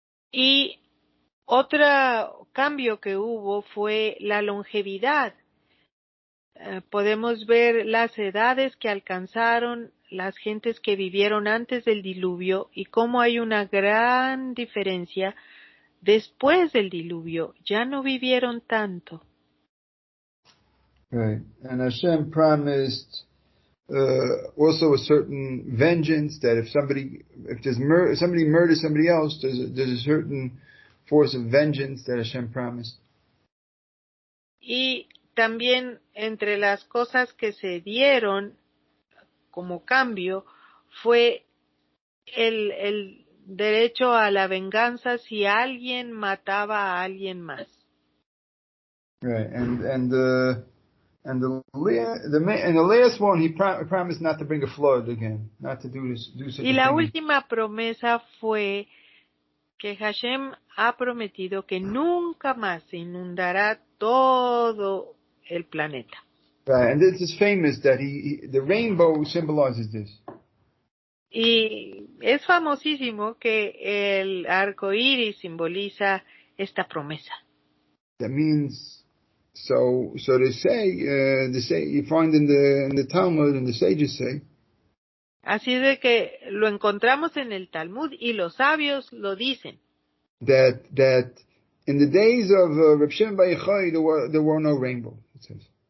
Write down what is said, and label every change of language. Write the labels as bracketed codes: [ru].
[es] Y otro cambio que hubo fue la longevidad. Podemos ver las edades que alcanzaron las gentes que vivieron antes del diluvio y cómo hay una gran diferencia después del diluvio. Ya no vivieron tanto. [en] Right. And Hashem promised also a certain vengeance, that if somebody murders somebody else, there's a certain force of vengeance that Hashem promised. [es] Y también entre las cosas que se dieron como cambio fue el derecho a la venganza si alguien mataba a alguien más. [en] Right, and the last one he promised not to bring a flood again, not to do such a [es] Y la [en] thing. [es] última promesa fue que Hashem ha prometido que nunca más se inundará todo el planeta. [en] Right, and this is famous that the rainbow symbolizes this. [es] Y es famosísimo que el arco iris simboliza esta promesa. [en] That means, so they say, you find in the Talmud, and the sages say, [es] Así de que lo encontramos en el Talmud y los sabios lo dicen. [en] that in the days of Reb Shimon Bar Yochai there were no rainbow, it says.